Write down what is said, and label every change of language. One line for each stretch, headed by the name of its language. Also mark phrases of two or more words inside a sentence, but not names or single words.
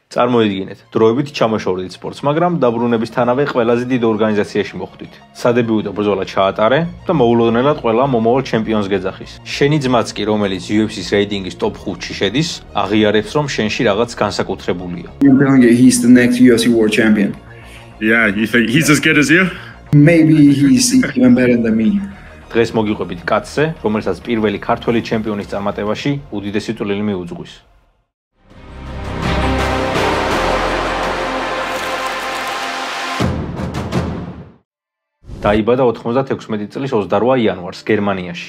Georgian: წარმოიდგინეთ, დროებით ჩამოშორდით სპორტს, მაგრამ დაბრუნებისთანავე ყველაზე დიდ ორგანიზაციაში მოხვდით. სადებიუტო ბრძოლა ჩაატარე და მოულოდნელად ყველა მომავალ ჩემპიონს გეძახის. შენი ძმაც კი, რომელიც UFC-ს რეიტინგის top 5-ში შედის, აღიარებს, რომ შენში რაღაც განსაკუთრებულია.
English: I'm telling you, he's the next UFC world champion. Yeah, you think he's as good as you? Maybe he's even better than me.
Georgian: დღეს მოგიყვებით კაცზე, რომელსაც პირველი ქართველი ჩემპიონის წარმატებაში უდიდესი წვლილი მიუძღვის. დაიბადა 96 წლის 28 იანვარს გერმანიაში.